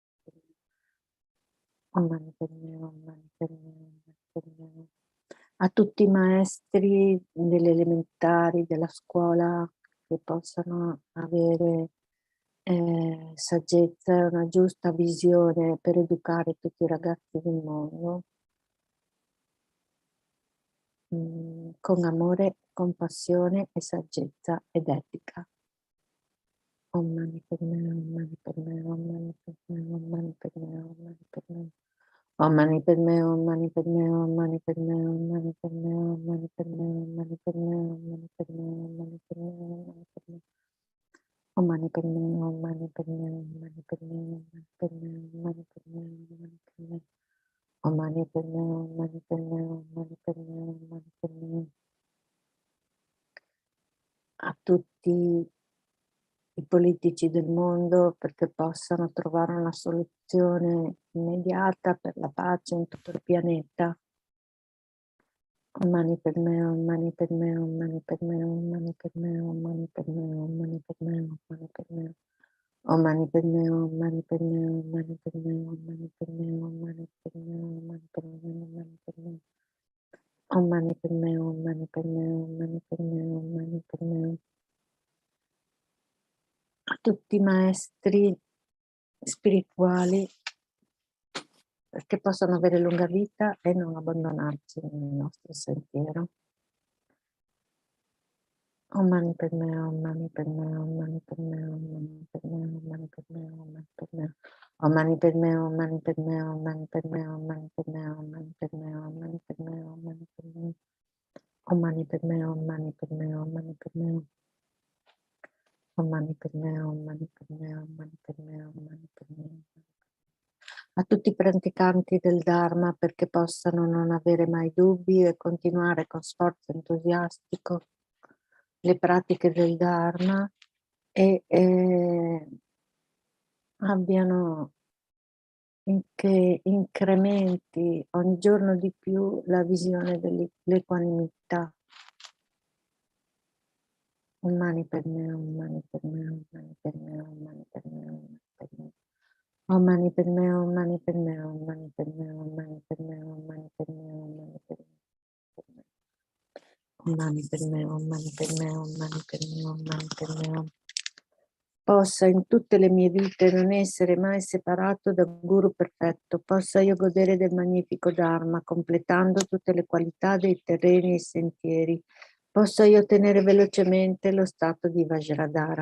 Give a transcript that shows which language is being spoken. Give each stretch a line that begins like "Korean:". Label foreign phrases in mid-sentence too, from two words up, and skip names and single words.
Sanskrit: Om Mani Padme Hum, Om Mani Padme Hum, Om Mani Padme Hum.
Italian: A tutti i maestri delle elementari, della scuola, che possano avere saggezza e una giusta visione per educare tutti i ragazzi del mondo con amore, compassione e saggezza ed etica.
Sanskrit: Om Mani Padme Hum, Om Mani Padme Hum, Om Mani Padme Hum, Om Mani Padme Hum, Om Mani Padme Hum. Om Mani Padme Hum, Om Mani Padme Hum, Om Mani Padme Hum, Om Mani Padme Hum, Om Mani Padme Hum, Om Mani Padme Hum, Om Mani Padme Hum, Om Mani Padme Hum, Om Mani Padme Hum, Om Mani Padme Hum, Om Mani Padme Hum, Om Mani Padme Hum, Om Mani Padme Hum, Om Mani Padme Hum, Om Mani Padme Hum, Om Mani Padme Hum, Om Mani Padme Hum.
Italian: A tutti i politici del mondo perché possano trovare una soluzione immediata per la pace in tutto il pianeta.
Sanskrit: Om Mani Padme Hum, Om Mani Padme Hum, Om Mani Padme Hum, Om Mani Padme Hum, Om Mani Padme Hum, Om Mani Padme Hum, Om Mani Padme Hum. Om Mani Padme Hum, Om Mani Padme Hum, Om Mani Padme Hum, Om Mani Padme Hum, Om Mani Padme Hum, Om Mani Padme Hum. Om Mani Padme Hum, Om Mani Padme Hum, Om Mani Padme Hum, Om Mani Padme Hum.
Italian: A tutti i maestri spirituali perché possano avere lunga vita e non abbandonarci nel nostro sentiero.
Sanskrit: Om Mani Padme Hum, Om Mani Padme Hum, Om Mani Padme Hum, Om Mani Padme Hum, Om Mani Padme Hum, Om Mani Padme Hum. Om Mani Padme Hum, Om Mani Padme Hum, Om Mani Padme Hum, Om Mani Padme Hum, Om Mani Padme Hum, Om Mani Padme Hum, Om Mani Padme Hum. Om Mani Padme Hum, Om Mani Padme Hum, Om Mani Padme Hum. Om Mani Padme Hum, Om Mani Padme Hum, Om Mani Padme Hum, Om Mani Padme Hum.
Italian: A tutti i praticanti del Dharma perché possano non avere mai dubbi e continuare con sforzo entusiastico le pratiche del Dharma e abbiano che incrementi ogni giorno di più la visione dell'equanimità.
Sanskrit: Om Mani Padme Hum, Om Mani Padme Hum, Om Mani Padme Hum, Om Mani Padme Hum, Om Mani Padme Hum. Om Mani Padme Hum, Om Mani Padme Hum, Om Mani Padme Hum, Om Mani Padme Hum, Om Mani Padme Hum. Om Mani Padme Hum, Om Mani Padme Hum, Om Mani Padme Hum, Om Mani Padme Hum.
Italian: Possa in tutte le mie vite non essere mai separato da Guru perfetto, possa io godere del magnifico Dharma, completando tutte le qualità dei terreni e sentieri, possa io ottenere velocemente lo stato di Vajradhara.